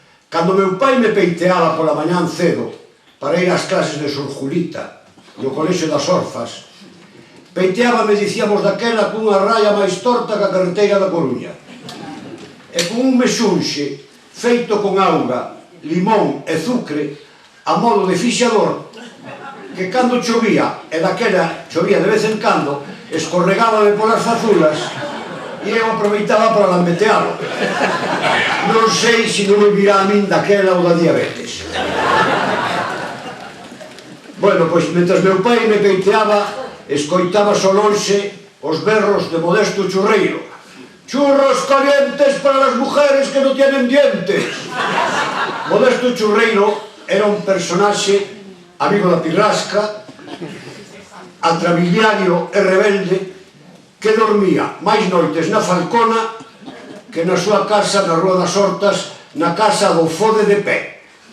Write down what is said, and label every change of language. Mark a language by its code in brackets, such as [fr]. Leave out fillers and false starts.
[gl] Cando meu pai me peiteaba pola mañán cedo para ir ás clases de Surjulita e o colexio das Orfas, peiteábame, dicíamos daquela, cunha raya máis torta que a carreteira da Coruña, e con un mexunxe feito con auga, limón e zucre a modo de fixador, que cando chovía, e daquela chovía de vez en cando, escorregábame polas fazulas e eu aproveitaba para lambetealo. Non sei se non me virá a min daquela ou da diabetes. Bueno, pois, mentras meu pai me peiteaba, escoitaba so lonxe os berros de Modesto Churreiro. [es] Churros calientes para las mujeres que no tienen dientes. [gl] Modesto Churreiro era un personaxe amigo da pirrasca, atrabiliario e rebelde, que dormía máis noites na Falcona que na súa casa na Rúa das Hortas, na casa do Fode de Pé.